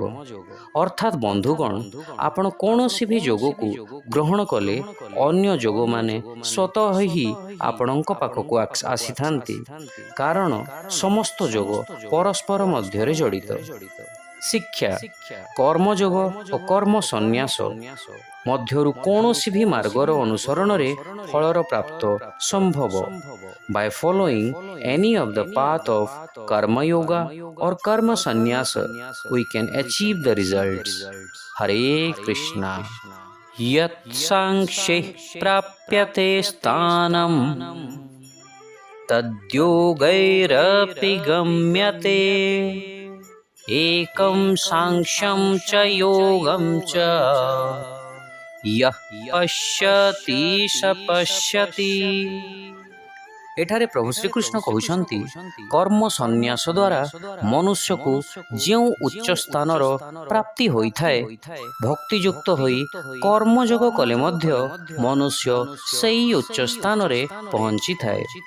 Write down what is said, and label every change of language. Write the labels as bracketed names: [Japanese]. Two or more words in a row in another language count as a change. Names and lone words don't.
[Odia] ଅର୍ଥାତ୍ ବନ୍ଧୁଗଣ, ଆପଣ କୌଣସି ବି ଯୋଗକୁ ଗ୍ରହଣ କଲେ ଅନ୍ୟ ଯୋଗମାନେ ସ୍ୱତଃ ହିଁ ଆପଣଙ୍କ ପାଖକୁ ଆସିଥାନ୍ତି, କାରଣ ସମସ୍ତ ଯୋଗ ପରସ୍ପର ମଧ୍ୟରେ ଜଡ଼ିତ। ଶିକ୍ଷା, କର୍ମଯୋଗ ଓ କର୍ମ ସନ୍ନ୍ୟାସ ମଧ୍ୟରୁ କୌଣସି ବି ମାର୍ଗର ଅନୁସରଣରେ ଫଳର ପ୍ରାପ୍ତ ସମ୍ଭବ। [English] by following any of the path of karmayoga or karma sannyasa, we can achieve the results. Hare Krishna. [Sanskrit] यत् सांख्यैः प्राप्यते स्थानं तद्योगैरपि गम्यते एकं सांख्यं च योगं च यः पश्यति स पश्यति। [Odia] ଏଠାରେ ପ୍ରଭୁ ଶ୍ରୀକୃଷ୍ଣ କହୁଛନ୍ତି, କର୍ମ ସନ୍ନ୍ୟାସ ଦ୍ୱାରା ମନୁଷ୍ୟକୁ ଯେଉଁ ଉଚ୍ଚ ସ୍ଥାନର ପ୍ରାପ୍ତି ହୋଇଥାଏ, ଭକ୍ତିଯୁକ୍ତ ହୋଇ କର୍ମଯୋଗ କଲେ ମଧ୍ୟ ମନୁଷ୍ୟ ସେହି ଉଚ୍ଚ ସ୍ଥାନରେ ପହଞ୍ଚିଥାଏ।